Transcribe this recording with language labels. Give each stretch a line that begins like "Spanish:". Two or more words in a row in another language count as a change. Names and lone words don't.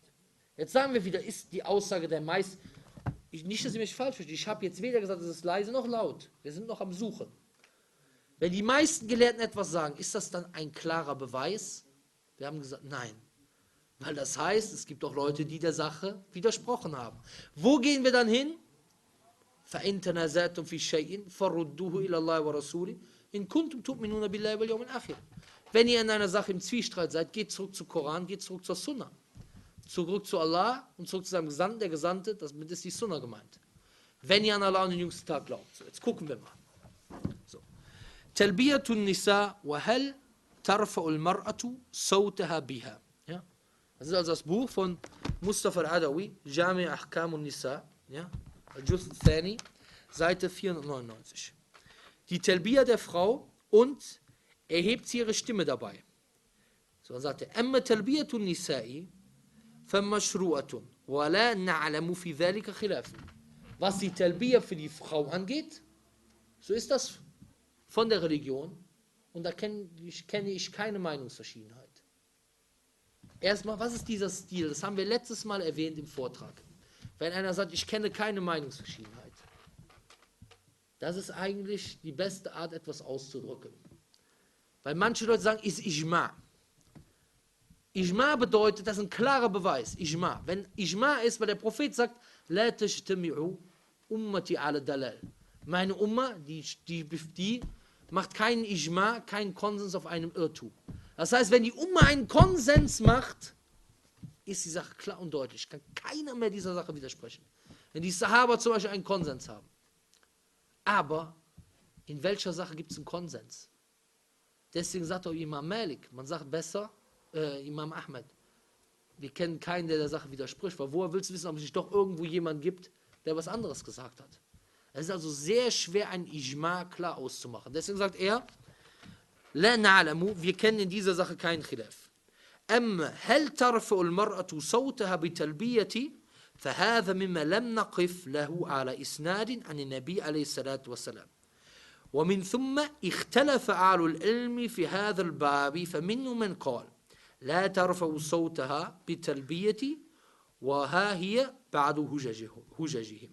German: Jetzt sagen wir wieder, ist die Aussage der meisten, nicht, dass ihr mich falsch versteht, ich habe jetzt weder gesagt, es ist leise noch laut. Wir sind noch am Suchen. Wenn die meisten Gelehrten etwas sagen, ist das dann ein klarer Beweis? Wir haben gesagt, nein. Weil das heißt, es gibt auch Leute, die der Sache widersprochen haben. Wo gehen wir dann hin?
Arabic: فَإِن تَنَازَعْتُمْ فِي شَيْءٍ فَرُدُّوهُ إِلَى اللَّهِ وَرَسُولِهِ إِن كُنتُمْ تُؤْمِنُونَ بِاللَّهِ وَالْيَوْمِ الْآخِرِ.
German: Wenn ihr in einer Sache im Zwiespalt seid, geht zurück zum Koran, geht zurück zur Sunna. Zurück zu Allah und zurück zu seinem Gesandten, der Gesandte, damit ist die Sunna gemeint. Wenn ihr an Allah und den jüngsten Tag glaubt. So, jetzt gucken wir mal. So.
Arabic: تلبية النساء وهل ترفع المرأة صوتها بها.
German: Ja? Das ist also das Buch von Mustafa al-Adawi, Jami' Ahkam Nisa, ja?
Arabic: الجزء الثاني,
German: Seite 499. Die Talbiya der Frau und erhebt sie ihre Stimme dabei. So, dann sagt er,
Arabic: أما تلبية النساء فمشروعة ولا نعلم في ذلك خلافا.
German: Was die Talbiya für die Frau angeht, so ist das von der Religion und da kenne ich keine Meinungsverschiedenheit. Erstmal, was ist dieser Stil? Das haben wir letztes Mal erwähnt im Vortrag. Wenn einer sagt, ich kenne keine Meinungsverschiedenheit, das ist eigentlich die beste Art, etwas auszudrücken. Weil manche Leute sagen, ist Ijma. Ijma bedeutet, das ist ein klarer Beweis. Ijma. Wenn Ijma ist, weil der Prophet sagt,
Arabic: لا تجتمع أمتي على ضلالة.
German: Meine Umma, die macht keinen Ijma, keinen Konsens auf einem Irrtum. Das heißt, wenn die Umma einen Konsens macht, ist die Sache klar und deutlich. Kann keiner mehr dieser Sache widersprechen. Wenn die Sahaba zum Beispiel einen Konsens haben. Aber in welcher Sache gibt es einen Konsens? Deswegen sagt auch Imam Malik, man sagt besser, Imam Ahmed, wir kennen keinen, der der Sache widerspricht, weil woher willst du wissen, ob es nicht doch irgendwo jemand gibt, der was anderes gesagt hat? Es ist also sehr schwer, ein Ijma klar auszumachen. Deswegen sagt er,
Arabic: لا نعلم,
German: wir kennen in dieser Sache keinen Khilaf.
Arabic: هل ترفع المرأة صوتها بتلبية فهذا مما لم نقف له على إسناد عن النبي عليه الصلاة والسلام ومن ثم اختلف أهل العلم في هذا الباب فمنهم من قال لا ترفع صوتها بتلبية وها هي بعد هججهم.